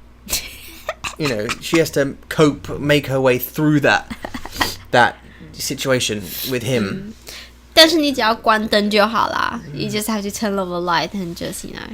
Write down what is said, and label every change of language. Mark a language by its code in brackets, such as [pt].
[en] She has to cope, make her way through that situation with him. [zh] 但是你只要关灯就好啦。 [en] You just have to turn off the light and just